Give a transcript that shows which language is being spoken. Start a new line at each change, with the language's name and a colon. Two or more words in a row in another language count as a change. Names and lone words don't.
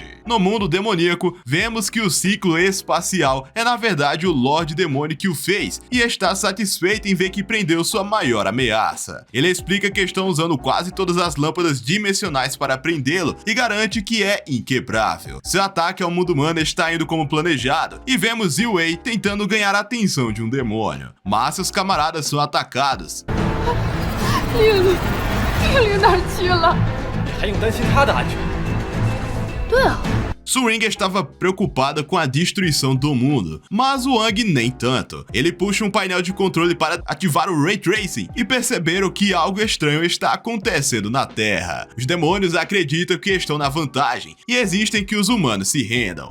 Portuguese: No mundo demoníaco, vemos que o ciclo espacial é na verdade o Lorde Demônio que o fez e está satisfeito em ver que prendeu sua maior ameaça. Ele explica que estão usando quase todas as lâmpadas dimensionais para prendê-lo e garante que é inquebrável. Seu ataque ao mundo humano está indo como planejado e vemos Ziwei tentando ganhar a atenção de um demônio, mas seus camaradas são atacados.
Chinese: 令哪儿去了？还用担心他的安全？对啊，
Portuguese: Su-Ring estava preocupada com a destruição do mundo, mas o Wang nem tanto. Ele puxa um painel de controle para ativar o Ray Tracing e perceberam que algo estranho está acontecendo na Terra. Os demônios acreditam que estão na vantagem e existem que os humanos se rendam.